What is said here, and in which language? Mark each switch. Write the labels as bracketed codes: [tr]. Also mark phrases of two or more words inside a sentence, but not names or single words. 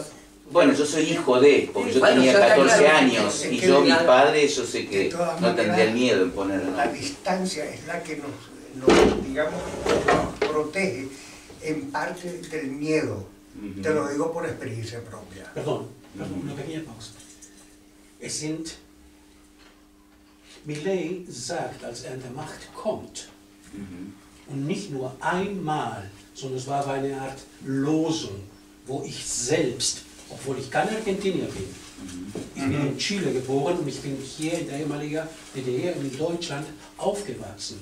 [es] Bueno, yo soy hijo de, porque yo tenía 14 años y yo, mi padre, yo sé que no tendría miedo en ponerlo. La distancia es la que nos digamos, nos protege en parte del miedo. Te lo digo por experiencia propia. Perdón, una pequeña pausa. [de] Milei sagt, als er an der Macht kommt, und nicht nur einmal, sondern es war eine Art Losung, wo ich selbst, obwohl ich kein Argentinier bin, ich bin in Chile geboren und ich bin hier in der ehemaligen DDR in Deutschland aufgewachsen.